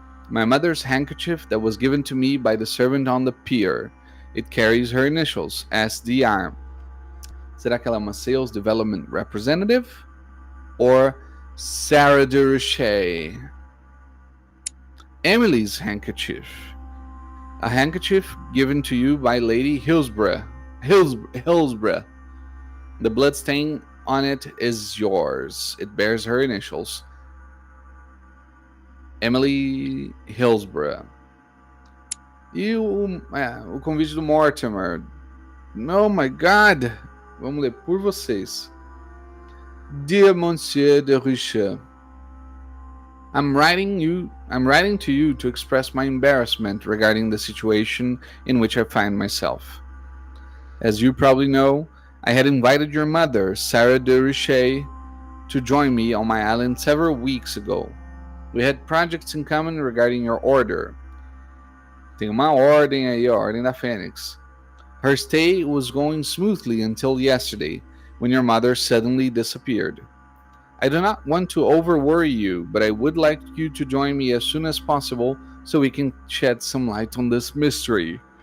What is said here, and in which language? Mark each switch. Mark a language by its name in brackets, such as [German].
[English] My mother's handkerchief that was given to me by the servant on the pier. It carries her initials, SDR. [Portuguese] Será que ela é uma Sales Development Representative? [English] Or Sarah Durocher? Emily's handkerchief. A handkerchief given to you by Lady Hillsborough. The bloodstain on it is yours. It bears her initials. [Portuguese] Emily Hillsborough. E o convite do Mortimer. [English] Oh my God! [Portuguese] Vamos ler por vocês. [English] Dear Monsieur de Richet, I'm writing to you to express my embarrassment regarding the situation in which I find myself. As you probably know, I had invited your mother, Sarah de Richet, to join me on my island several weeks ago. We had projects in common regarding your order. [Portuguese] Tem uma ordem aí, ó, ordem da Fênix. [English] Her stay was going smoothly until yesterday, when your mother suddenly disappeared. I do not want to over-worry you, but I would like you to join me as soon as possible so we can shed some light on this mystery.